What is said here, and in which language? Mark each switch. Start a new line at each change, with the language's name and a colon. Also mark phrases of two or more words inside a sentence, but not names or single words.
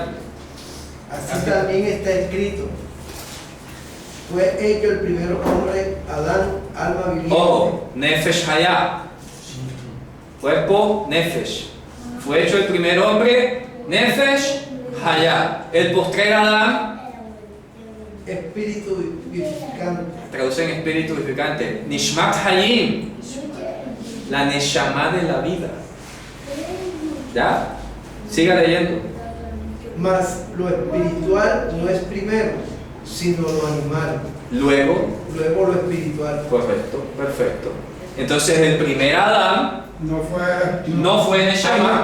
Spanish: Así también está escrito. Fue hecho el primer hombre, Adán, alma viviente. Ojo,
Hebrew: נפש חיה.
Spanish: Cuerpo nefesh. Fue hecho el primer hombre,
Hebrew: נפש חיה.
Spanish: El postrer Adán, Espíritu vivificante. traducen espíritu vivificante.
Hebrew: נשמת חיים,
Spanish: la neshama de la vida. ¿Ya? Siga leyendo. Mas lo espiritual no es primero, sino lo animal. Luego, Luego lo espiritual. correcto, perfecto. Entonces el primer Adán no fue Neshama.